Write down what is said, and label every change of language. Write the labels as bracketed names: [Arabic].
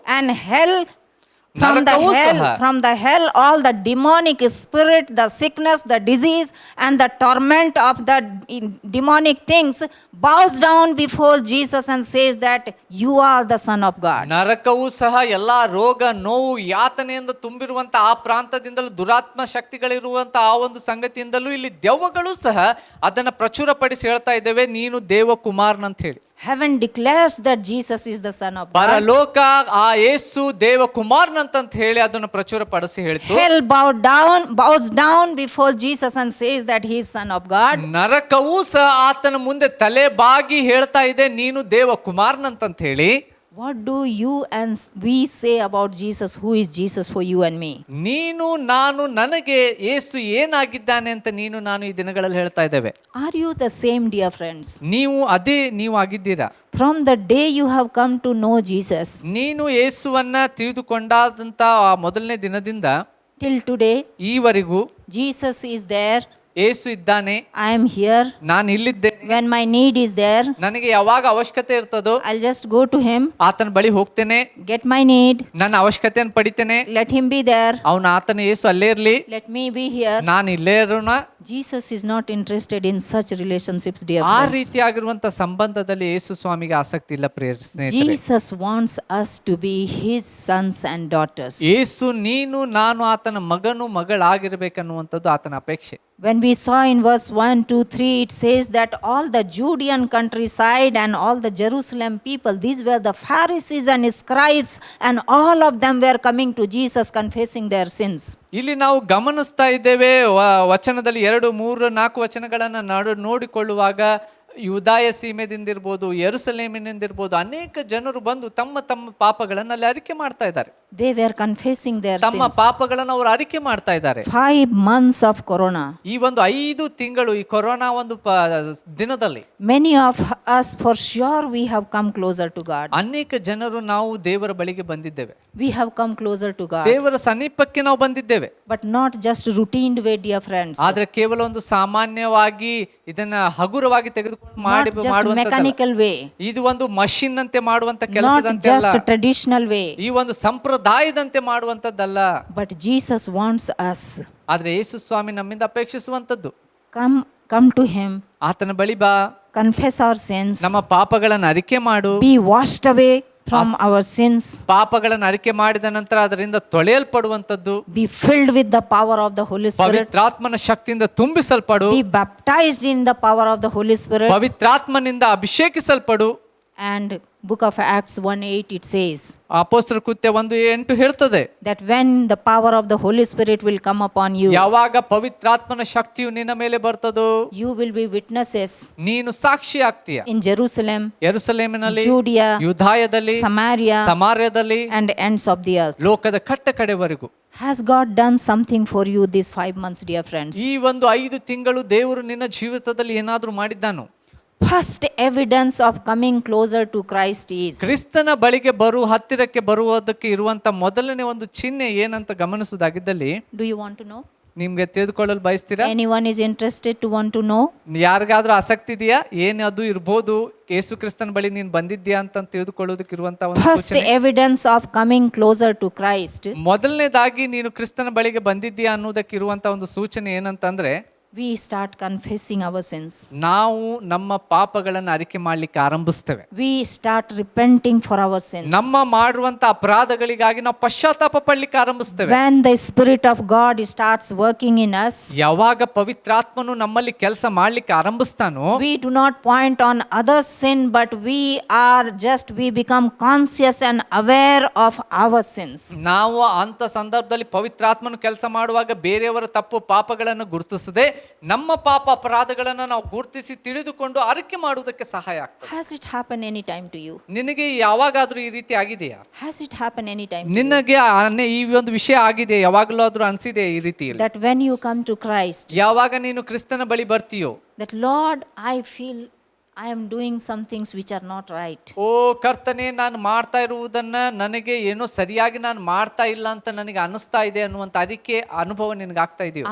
[English] And hell, [Kannada] ನರಕವೂ ಸಹ, [English] from the hell, all the demonic spirit, the sickness, the disease, and the torment of the demonic things bows down before Jesus and says that you are the Son of God. [Kannada] ನರಕವೂ ಸಹ ಎಲ್ಲಾ ರೋಗ ನೋವು ಯಾತನೆಯಿಂದ ತುಂಬಿರುವಂತ ಆ ಪ್ರಾಂತದಿಂದಲೂ ದುರಾತ್ಮ ಶಕ್ತಿಗಳಿರುವಂತ ಆ ಒಂದು ಸಂಗತಿಯಿಂದಲೂ ಇಲ್ಲಿ ದೆವ್ವಗಳು ಸಹ ಅದನ್ನ ಪ್ರಚುರಪಡಿಸಿ ಹೇಳ್ತಾ ಇದ್ದೇವೆ, ನೀನು ದೇವಕುಮಾರನಂತ ಹೇಳಿ. [English] Heaven declares that Jesus is the Son of God. [Kannada] ಪರಲೋಕ ಆ ಯೇಸು ದೇವಕುಮಾರನಂತ ಹೇಳಿ ಅದನ್ನು ಪ್ರಚುರಪಡಿಸಿ ಹೇಳಿತು. [English] Hell bows down before Jesus and says that he is Son of God. [Kannada] ನರಕವೂ ಸಹ ಆತನ ಮುಂದೆ ತಲೆ ಬಾಗಿ ಹೇಳ್ತಾ ಇದೆ, ನೀನು ದೇವಕುಮಾರನಂತ ಹೇಳಿ. [English] What do you and we say about Jesus? Who is Jesus for you and me? [Kannada] ನೀನು ನಾನು ನನಗೆ ಯೇಸು ಏನಾಗಿದ್ದಾನೆ ಅಂತ ನೀನು ನಾನು ಈ ದಿನಗಳಲ್ಲಿ ಹೇಳ್ತಾ ಇದ್ದೇವೆ. [English] Are you the same, dear friends? [Kannada] ನೀವು ಆಗಿದ್ದೀರಾ? [English] From the day you have come to know Jesus, [Kannada] ನೀನು ಯೇಸುವನ್ನ ತಿಳಿದುಕೊಂಡಾದಂತ ಆ ಮೊದಲನೇ ದಿನದಿಂದ [English] till today, [Kannada] ಈವರೆಗೂ [English] Jesus is there. [Kannada] ಯೇಸು ಇದ್ದಾನೆ, [English] I am here. [Kannada] ನಾನು ಇಲ್ಲಿದ್ದೇನೆ. [English] When my need is there, [Kannada] ನನಗೆ ಯಾವಾಗ ಅವಶ್ಯಕತೆ ಇರ್ತದೋ [English] I'll just go to him, [Kannada] ಆತನ ಬಳಿ ಹೋಗ್ತೇನೆ, [English] get my need, [Kannada] ನನ್ನ ಅವಶ್ಯಕತೆಯನ್ನು ಪಡಿತೇನೆ. [English] let him be there, [Kannada] ಆತನ ಯೇಸು ಅಲ್ಲೇ ಇರ್ಲಿ, [English] let me be here. [Kannada] ನಾನು ಇಲ್ಲೇ ಇರೋಣ. [English] Jesus is not interested in such relationships, dear [Kannada] ಆ [English] friends. [Kannada] ರೀತಿಯಾಗಿರುವಂತ ಸಂಬಂಧದಲ್ಲಿ ಯೇಸು ಸ್ವಾಮಿಗೆ ಆಸಕ್ತಿ ಇಲ್ಲ ಪ್ರಿಯ ಸ್ನೇಹಿತರೆ. [English] Jesus wants us to be his sons and daughters. [Kannada] ಯೇಸು ನೀನು ನಾನು ಆತನ ಮಗನು ಮಗಳಾಗಿರ್ಬೇಕನ್ನುವಂಥದ್ದು ಆತನ ಅಪೇಕ್ಷೆ. [English] When we saw in verse 1, 2, 3, it says that all the Judean countryside and all the Jerusalem people, these were the Pharisees and scribes, and all of them were coming to Jesus confessing their sins. [Kannada] ಇಲ್ಲಿ ನಾವು ಗಮನಿಸ್ತಾ ಇದ್ದೇವೆ ವಚನದಲ್ಲಿ 2, 3, 4 ವಚನಗಳನ್ನು ನೋಡಿಕೊಳ್ಳುವಾಗ ಯೂದಾಯ ಸೀಮೆದಿಂದಿರ್ಬೋದು, ಯೆರೂಸಲೇಮಿನಿಂದಿರ್ಬೋದು ಅನೇಕ ಜನರು ಬಂದು ತಮ್ಮ ತಮ್ಮ ಪಾಪಗಳನ್ನು ಅಲ್ಲಿ ಅರಿಕೆ ಮಾಡ್ತಾ ಇದ್ದಾರೆ. [English] They were confessing their [Kannada] ತಮ್ಮ [English] sins. [Kannada] ಪಾಪಗಳನ್ನು ಅವರು ಅರಿಕೆ ಮಾಡ್ತಾ ಇದ್ದಾರೆ. [English] 5 months of corona. [Kannada] ಈ ಒಂದು 5 ತಿಂಗಳು ಈ ಕೊರೋನಾ ಒಂದು ದಿನದಲ್ಲಿ [English] Many of us for sure we have come closer to God. [Kannada] ಅನೇಕ ಜನರು ನಾವು ದೇವರ ಬಳಿಗೆ ಬಂದಿದ್ದೇವೆ, [English] We have come closer to God. [Kannada] ದೇವರ ಸಮೀಪಕ್ಕೆ ನಾವು ಬಂದಿದ್ದೇವೆ. [English] But not just routine way, dear friends. [Kannada] ಆದ್ರೆ ಕೇವಲ ಒಂದು ಸಾಮಾನ್ಯವಾಗಿ ಇದನ್ನ ಹಗುರವಾಗಿ ತೆಗೆದುಕೊಂಡು [English] Not just mechanical way. [Kannada] ಇದು ಒಂದು ಮಷಿನ್ ಅಂತೆ ಮಾಡುವಂತ [English] Not [Kannada] ಕೆಲಸದಂತೆ ಅಲ್ಲ, [English] just traditional way. [Kannada] ಈ ಒಂದು ಸಂಪ್ರದಾಯದಂತೆ ಮಾಡುವಂತದ್ದಲ್ಲ. [English] But Jesus wants us. [Kannada] ಆದ್ರೆ ಯೇಸು ಸ್ವಾಮಿ ನಮ್ಮಿಂದ ಅಪೇಕ್ಷಿಸುವಂತದ್ದು, [English] Come to Him. [Kannada] ಆತನ ಬಳಿ ಬಾ, [English] Confess our sins. [Kannada] ನಮ್ಮ ಪಾಪಗಳನ್ನು ಅರಿಕೆ ಮಾಡು. [English] Be washed away from our sins. [Kannada] ಪಾಪಗಳನ್ನು ಅರಿಕೆ ಮಾಡಿದ ನಂತರ ಅದರಿಂದ ತೊಳೆಯಲ್ಪಡುವಂತದ್ದು. [English] Be filled with the power of the Holy Spirit. [Kannada] ಪವಿತ್ರಾತ್ಮನ ಶಕ್ತಿಯಿಂದ ತುಂಬಿಸಲ್ಪಡು. [English] Be baptized in the power of the Holy Spirit. [Kannada] ಪವಿತ್ರಾತ್ಮನಿಂದ ಅಭಿಷೇಕಿಸಲ್ಪಡು. [English] And book of Acts 1:8 it says [Kannada] ಅಪೊಸ್ತಲರ ಕೃತ್ಯ 1:8 ಹೇಳ್ತದೆ [English] that when the power of the Holy Spirit will come upon you, [Kannada] ಯಾವಾಗ ಪವಿತ್ರಾತ್ಮನ ಶಕ್ತಿಯು ನಿನ್ನ ಮೇಲೆ ಬರ್ತದೋ [English] you will be witnesses [Kannada] ನೀನು ಸಾಕ್ಷಿ ಆಗ್ತೀಯ. [English] in Jerusalem, [Kannada] ಯೆರೂಸಲೇಮಿನಲ್ಲಿ, [English] Judea, [Kannada] ಯೂದಾಯದಲ್ಲಿ, [English] Samaria, [Kannada] ಸಮಾರ್ಯದಲ್ಲಿ, [English] and ends of the earth. [Kannada] ಲೋಕದ ಕಟ್ಟ ಕಡೆವರೆಗೂ. [English] Has God done something for you these 5 months, dear friends? [Kannada] ಈ ಒಂದು 5 ತಿಂಗಳು ದೇವರು ನಿನ್ನ ಜೀವಿತದಲ್ಲಿ ಏನಾದ್ರೂ ಮಾಡಿದ್ದಾನು? [English] First evidence of coming closer to Christ is [Kannada] ಕ್ರಿಸ್ತನ ಬಳಿಗೆ ಹತ್ತಿರಕ್ಕೆ ಬರುವುದಕ್ಕೆ ಇರುವಂತ ಮೊದಲನೇ ಒಂದು ಚಿಹ್ನೆ ಏನಂತ ಗಮನಿಸುವುದಾಗಿದ್ದಲ್ಲಿ, [English] do you want to know? [Kannada] ನಿಮ್ಗೆ ತಿಳಿದುಕೊಳ್ಳಲು ಬಯಸ್ತೀರಾ? [English] Anyone is interested to want to know? [Kannada] ಯಾರಿಗಾದ್ರೂ ಆಸಕ್ತಿ ಇದೆಯಾ ಏನು ಅದು ಇರ್ಬೋದು, ಯೇಸು ಕ್ರಿಸ್ತನ ಬಳಿ ನೀನು ಬಂದಿದ್ಯಾ ಅಂತ ತಿಳಿದುಕೊಳ್ಳೋದಕ್ಕೆ ಇರುವಂತ ಒಂದು [English] First [Kannada] ಸೂಚನೆ. [English] evidence of coming closer to Christ, [Kannada] ಮೊದಲನೇದಾಗಿ ನೀನು ಕ್ರಿಸ್ತನ ಬಳಿಗೆ ಬಂದಿದ್ಯಾ ಅನ್ನೋದಕ್ಕೆ ಇರುವಂತ ಒಂದು ಸೂಚನೆ ಏನಂತಂದ್ರೆ, [English] we start confessing our sins. [Kannada] ನಾವು ನಮ್ಮ ಪಾಪಗಳನ್ನು ಅರಿಕೆ ಮಾಡ್ಲಿಕ್ಕೆ ಆರಂಭಿಸ್ತೇವೆ. [English] We start repenting for our sins. [Kannada] ನಮ್ಮ ಮಾಡುವಂತ ಅಪರಾಧಗಳಿಗಾಗಿ ನಾವು ಪಶ್ಚಾತ್ತಾಪ ಪಡ್ಲಿಕ್ಕೆ ಆರಂಭಿಸ್ತೇವೆ. [English] When the Spirit of God starts working in us, [Kannada] ಯಾವಾಗ ಪವಿತ್ರಾತ್ಮನು ನಮ್ಮಲ್ಲಿ ಕೆಲಸ ಮಾಡ್ಲಿಕ್ಕೆ ಆರಂಭಿಸ್ತಾನೋ, [English] we do not point on others' sin, but we become conscious and aware of our sins. [Kannada] ನಾವು ಅಂತ ಸಂದರ್ಭದಲ್ಲಿ ಪವಿತ್ರಾತ್ಮನು ಕೆಲಸ ಮಾಡುವಾಗ ಬೇರೆಯವರ ತಪ್ಪು ಪಾಪಗಳನ್ನು ಗುರುತಿಸದೆ ನಮ್ಮ ಪಾಪ ಅಪರಾಧಗಳನ್ನು ನಾವು ಗುರುತಿಸಿ ತಿಳಿದುಕೊಂಡು ಅರಿಕೆ ಮಾಡುವುದಕ್ಕೆ ಸಹಾಯ ಆಗ್ತದೆ. [English] Has it happened any time to you? [Kannada] ನಿನಗೆ ಯಾವಾಗಾದ್ರೂ ಈ ರೀತಿ ಆಗಿದೆಯಾ? [English] Has it happened any time to you? [Kannada] ನಿನಗೆ ಈ ಒಂದು ವಿಷಯ ಆಗಿದೆ, ಯಾವಾಗಲೂ ಆದ್ರೂ ಅನ್ಸಿದೆ ಈ ರೀತಿ? [English] That when you come to Christ, [Kannada] ಯಾವಾಗ ನೀನು ಕ್ರಿಸ್ತನ ಬಳಿ ಬರ್ತೀಯೋ, [English] that Lord, I feel I am doing some things which are not right. [Kannada] ಓ ಕರ್ತನೇ, ನಾನು ಮಾಡ್ತಾ ಇರುವುದನ್ನ ನನಗೆ ಏನೋ ಸರಿಯಾಗಿ ನಾನು ಮಾಡ್ತಾ ಇಲ್ಲ ಅಂತ ನನಗೆ ಅನಿಸ್ತಾ ಇದೆ ಅನ್ನುವಂತ ಅನುಭವ ನಿನಗೆ ಆಗ್ತಾ ಇದೆಯೋ?